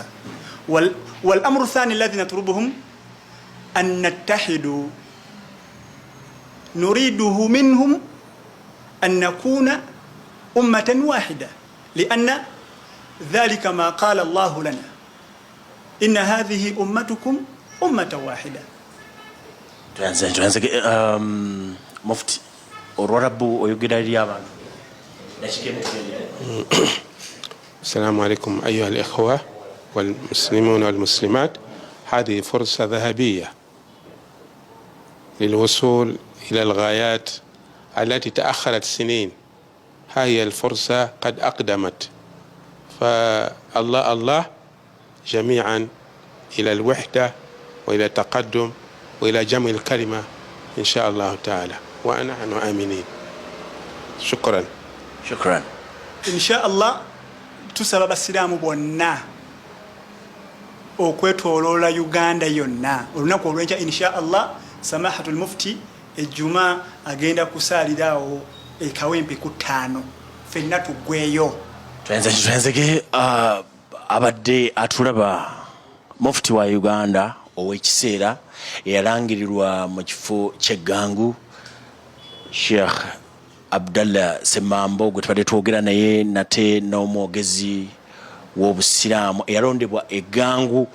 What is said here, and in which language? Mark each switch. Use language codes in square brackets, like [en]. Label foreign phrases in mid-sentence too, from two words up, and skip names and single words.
[ar] والأمر الثاني الذي نطلبهم أن نتحدوا، نريده منهم أن نكون أمة واحدة، لأن ذلك ما قال الله لنا إن هذه أمتكم أمة واحدة. [lg] مفتي Olwarabu oyogera eri abantu. [ar] السلام عليكم أيها الإخوة والمسلمون والمسلمات. هذه فرصة ذهبية للوصول إلى الغايات التي تأخرت سنين. ها هي الفرصة قد أقدمت، فالله الله جميعا إلى الوحدة وإلى التقدم وإلى جمع الكلمة إن شاء الله تعالى، ونحن آمنين. شكرا. شكرا. إن شاء الله [lg] tusaba abasiraamu bonna okwetoloola Uganda yonna olunaku olw'enkya [ar] إن شاء الله سماحة المفتي [lg] ejjuma agenda kusaaliraawo ekawempe ku 5 ffenna tuggweyo. Twenzeke abadde atulaba mufti wa Uganda ow'ekiseera eyalangirirwa mu kifo ky'eggangu Sheikh Abdallah Ssemambo gwe tubadde twogera naye nate n'omwogezi w'obusiraamu eyalondebwa eggangu.